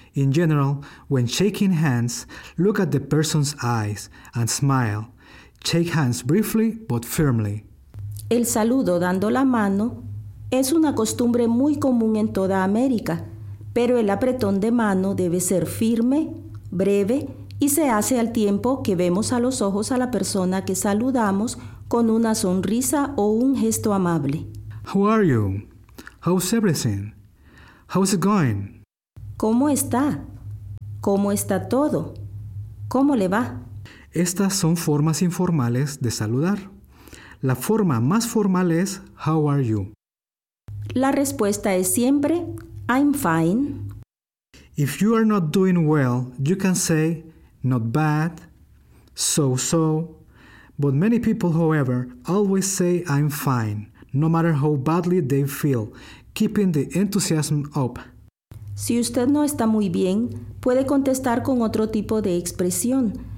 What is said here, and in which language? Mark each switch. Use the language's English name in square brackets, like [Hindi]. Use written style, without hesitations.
[English] In general, when shaking hands, look at the person's eyes and smile. Shake hands briefly but firmly. [Spanish] El saludo dando la mano es una costumbre muy común en toda América, pero el apretón de mano debe ser firme, breve y se hace al tiempo que vemos a los ojos a la persona que saludamos con una sonrisa o un gesto amable. [English] How are you? How's everything? How's it going? [Spanish] ¿Cómo está? ¿Cómo está todo? ¿Cómo le va? Estas son formas informales de saludar. La forma más formal es [English] How are you? [Spanish] La respuesta es siempre [English] I'm fine. If you are not doing well, you can say not bad, so-so. But many people, however, always say I'm fine, no matter how badly they feel, keeping the enthusiasm up. [Spanish] Si usted no está muy bien, puede contestar con otro tipo de expresión.